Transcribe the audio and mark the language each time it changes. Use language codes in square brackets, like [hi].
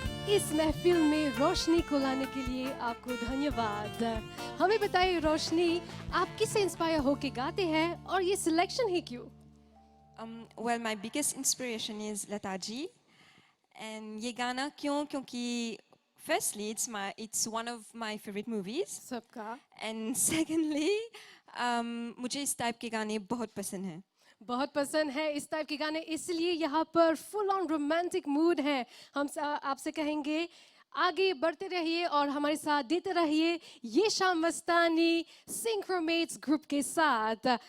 [hi] इस महफिल में रोशनी को लाने के लिए आपको धन्यवाद। हमें बताइए रोशनी, आप किससे इंस्पायर होके गाते हैं और ये सिलेक्शन ही क्यों? [en] Well, my biggest inspiration is Lata ji, and [hi] ये गाना क्यों? [en] क्योंकि firstly, it's one of my favorite movies, [hi] सबका [en] and secondly, [hi] मुझे इस टाइप के गाने बहुत पसंद हैं. बहुत पसंद है इस टाइप के गाने, इसलिए यहाँ पर फुल ऑन रोमांटिक मूड है। हम आपसे कहेंगे आगे बढ़ते रहिए और हमारे साथ देते रहिए ये शाम मस्तानी सिंक्रोमेट्स ग्रुप के साथ।